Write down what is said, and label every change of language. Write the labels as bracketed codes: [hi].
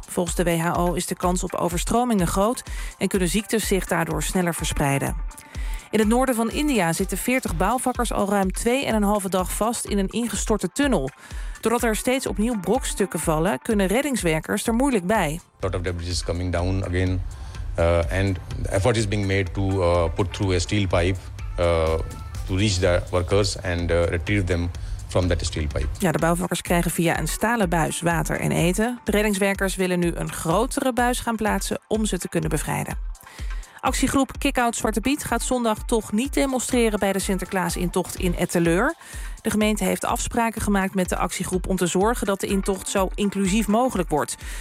[nl] Volgens de WHO is de kans op overstromingen groot en kunnen ziektes zich daardoor sneller verspreiden. In het noorden van India zitten 40 bouwvakkers al ruim 2,5 dag vast in een ingestorte tunnel. Doordat er steeds opnieuw brokstukken vallen, kunnen reddingswerkers er moeilijk bij. [en] A lot of debris is coming down again. And the effort is being made to put through a steel pipe to reach the workers and retrieve them from that steel pipe. [nl] Ja, de bouwvakkers krijgen via een stalen buis water en eten. De reddingswerkers willen nu een grotere buis gaan plaatsen om ze te kunnen bevrijden. Actiegroep Kick-Out Zwarte Piet gaat zondag toch niet demonstreren bij de Sinterklaasintocht in Etten-Leur. De gemeente heeft afspraken gemaakt met de actiegroep om te zorgen dat de intocht zo inclusief mogelijk wordt.